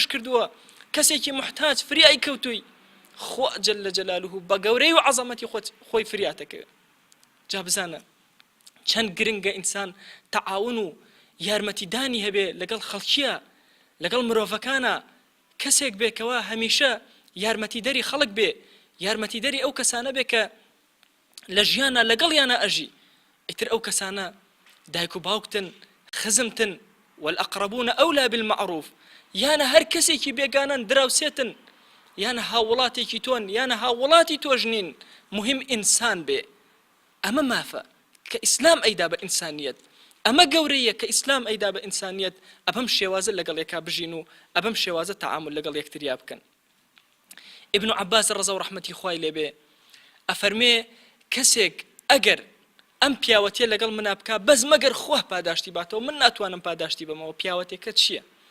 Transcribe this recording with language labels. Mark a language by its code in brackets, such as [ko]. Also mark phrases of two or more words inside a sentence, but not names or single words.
[ckb] کردووە کەسێکی محتاج فریای کەوتووی خوا [ar] جەل جەلالوه [ckb] بە گەورەی و عەزەمەتی خۆی فریاتەکەوێت جا بزانە چەند گرنگە ئینسان تەعاون و یارمەتیدانی هەبێ لەگەڵ خەڵکیە لەگەڵ مرۆڤەکانە کەسێک بێکەوە هەمیشە یارمەتیدەری خەڵک بێ یارمەتیدەری ئەو کەسانە بێ کە لە ژیانە لەگەڵیانە ئەژی ئیتر ئەو کەسانە دایک و باوکتن خزمتن [ar] والأقربون أولى [ckb] بالمعروف یانە هەر کەسێکی بێگانن دراوسێتن یانە هاوڵاتێکی تۆن یانە هاوڵاتی تۆژنین مهم ئینسان بێ ئەمە مافە کە ئیسلام ئەیدا بە ئینسانیەت ئەمە گەورەیە کە ئیسلام ئەیدا بە ئینسانیەت ئەبەم شێوازە لەگەڵ یەکا بژین و ئەبەم شێوازە تەعامل لەگەڵ یەکتریا بکەن ابن عباس ڕەزا و ڕەحمەتی خوای لێبێ ئەفەرمێ کەسێک ئەگەر ئەم پیاوەتیە لەگەڵ منا بکا بەس مەگەر خوا پاداشتی باتەوە من ناتوانم پاداشتی بمەوە پیاوەتێکە چییە